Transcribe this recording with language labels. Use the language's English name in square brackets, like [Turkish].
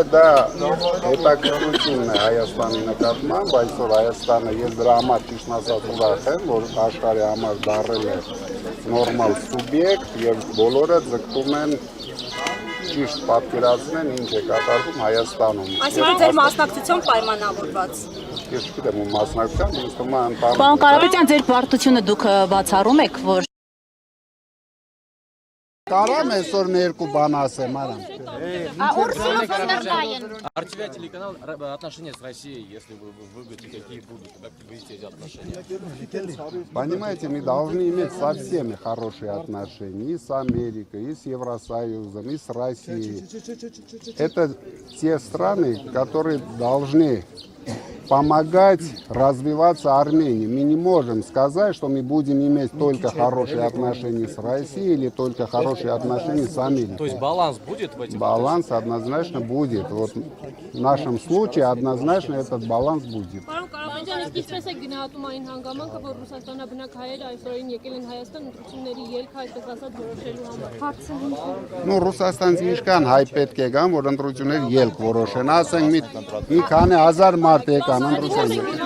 [Armenian] Դա հետաքրքրությունն է Հայաստանի նկատմամբ, այսօր Հայաստանը ես դրա համար ճիշտ ասած ուրախ եմ, որ աշխարհի համար դառել է նորմալ սուբյեկտ եւ բոլորը ձգտում են ճիշտ պատկերացնեն ինչ է կատարվում Հայաստանում։ Այսինքն ձեր մասնակցությամբ պայմանավորված։ Ես չգիտեմ ում մասնակցությամբ, ինձ թվում է ընտանիք։ Պարոն Կարապետյան, ձեր պարտությունը դուք բացառում եք, որ Կարամ այսօր մի երկու բան ասեմ, արամ։ [Russian] Артевия телеканал отношения с Россией, если вы выгодите, какие будут, как вы видите эти отношения? Понимаете, мы должны иметь со всеми хорошие отношения, и с Америкой, и с Евросоюзом, и с Россией. Это те страны, которые должны помогать развиваться Армении. Мы не можем сказать, что мы будем иметь только хорошие отношения с Россией или только хорошие отношения с Америкой. То есть баланс будет в этих? Баланс однозначно будет. Вот в нашем случае однозначно этот баланс будет. [Armenian] Ջան, իսկ ինչպես եք գնահատում այն հանգամանքը, որ ռուսաստանաբնակ հայերը այսօրին եկել են Հայաստան ընտրությունների ելքը այսպես ասած որոշելու համար։ Ну, ռուսաստանցի ինչքան հայ պետք է գան, որ ընտրություններ ելք որոշեն, ասենք մի քանի հազար մարդ եկան ընտրություններ։